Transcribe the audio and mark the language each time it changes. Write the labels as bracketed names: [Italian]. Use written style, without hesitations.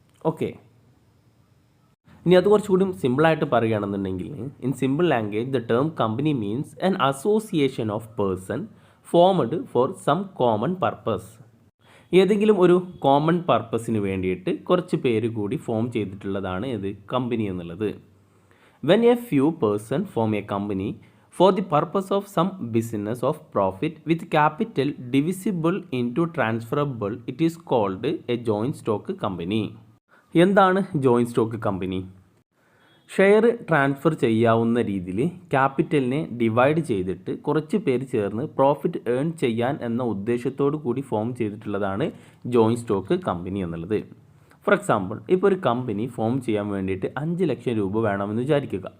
[Malayalam] Okay, ഇനി അത് കുറച്ചുകൂടി സിമ്പിളായിട്ട് പറയുകയാണെന്നുണ്ടെങ്കിൽ [English] In simple language the term company means an association of person formed for some common purpose. [Malayalam] ഏതെങ്കിലും ഒരു കോമൺ പർപ്പസിന് വേണ്ടിയിട്ട് കുറച്ച് പേര് കൂടി ഫോം ചെയ്തിട്ടുള്ളതാണ് ഇത് കമ്പനി എന്നുള്ളത്. [English] When a few person form a company for the purpose of some business of profit with capital divisible into transferable, it is called a joint stock company. [Malayalam] എന്താണ് joint stock company? Share transfer ചെയ്യാവുന്ന രീതിയിൽ ക്യാപിറ്റലിനെ divide ചെയ്തിട്ട് കുറച്ച് പേര് ചേർന്ന് profit earn ചെയ്യാൻ എന്ന ഉദ്ദേശത്തോടു കൂടി ഫോം ചെയ്തിട്ടുള്ളതാണ് ജോയിൻറ്റ് സ്റ്റോക്ക് കമ്പനി എന്നുള്ളത്. ഫോർ എക്സാമ്പിൾ, ഇപ്പോൾ ഒരു കമ്പനി ഫോം ചെയ്യാൻ വേണ്ടിയിട്ട് 5 ലക്ഷം രൂപ വേണമെന്ന് വിചാരിക്കുക.